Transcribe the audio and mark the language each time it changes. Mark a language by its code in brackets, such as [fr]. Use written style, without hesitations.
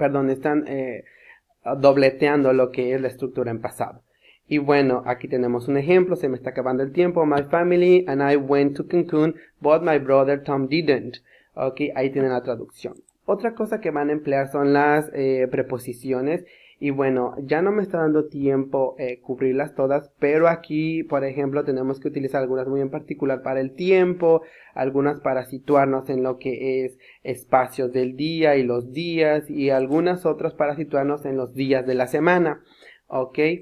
[es] Están dobleteando lo que es la estructura en pasado. Y bueno, aquí tenemos un ejemplo, se me está acabando el tiempo. [en] My family and I went to Cancun, but my brother Tom didn't. [es] Ok, ahí tienen la traducción. Otra cosa que van a emplear son las preposiciones. Y bueno, ya no me está dando tiempo cubrirlas todas, pero aquí, por ejemplo, tenemos que utilizar algunas muy en particular para el tiempo, algunas para situarnos en lo que es espacios del día y los días, y algunas otras para situarnos en los días de la semana, ¿ok?